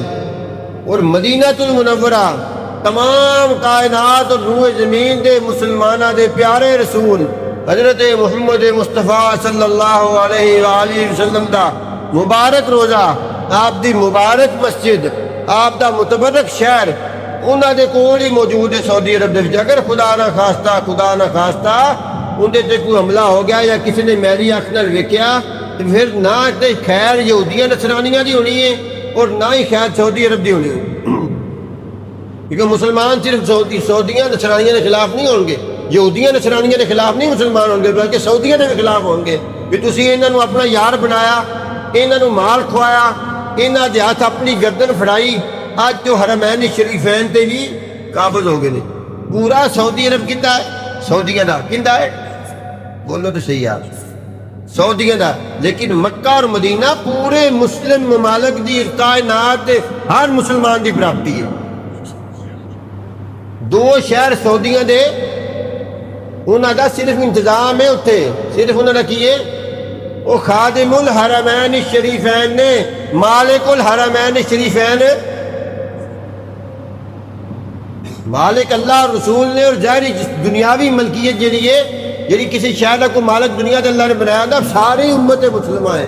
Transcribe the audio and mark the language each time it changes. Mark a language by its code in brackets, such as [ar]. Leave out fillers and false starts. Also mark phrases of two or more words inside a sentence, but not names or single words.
[pa] اور مدینہ المنورہ تمام کائنات اور روح زمین دے مسلمانہ دے پیارے رسول حضرت محمد مصطفیٰ صلی اللہ علیہ وآلہ وسلم دا مبارک روزہ، آپ دی مبارک مسجد، آپ دا متبرک شہر انہاں دے کول ہی موجود ہے سعودی عرب دے وچ۔ اگر خدا نہ خواستہ اندے تے کوئی حملہ ہو گیا یا کسی نے میری اکھ نال ویکھیا تو پھر نہ تے خیر یہودیاں نصرانیاں دی ہونی ہے اور نہ ہی خیر سعودی عرب دی ہونی ہے، [ur] کیونکہ مسلمان صرف سعودیاں نصرانیاں کے خلاف نہیں ہوں گے، یہودیاں نصرانیاں کے خلاف نہیں مسلمان ہوں گے، بلکہ سعودیاں کے خلاف ہوں گے [pa] کہ تسی انہاں نو اپنا یار بنایا، انہاں نو مال کھوایا، انہاں دے ہاتھ اپنی گردن پھڑائی، آج تو حرمین شریفین تے بھی قابض ہو گئے۔ پورا سعودی عرب کتا ہے؟ سعودیاں دا کتا ہے؟ [ur] بولو تو صحیح آپ، [pa] سعودیاں دا، لیکن مکہ اور مدینہ پورے مسلم ممالک دی کائنات ہر مسلمان دی پراپرٹی ہے۔ دو شہر سعودیاں دے انہاں دا صرف انتظام ہے، اتھے صرف انہاں دا کی ہے، وہ خادم الحرمین شریفین نے، مالک الحرمین شریفین، مالک اللہ اور رسول نے، اور ظاہری دنیاوی ملکیت جیڑی کسی شہر کو مالک دنیا دے اللہ نے بنایا تھا، ساری امت مسلمہ ہے۔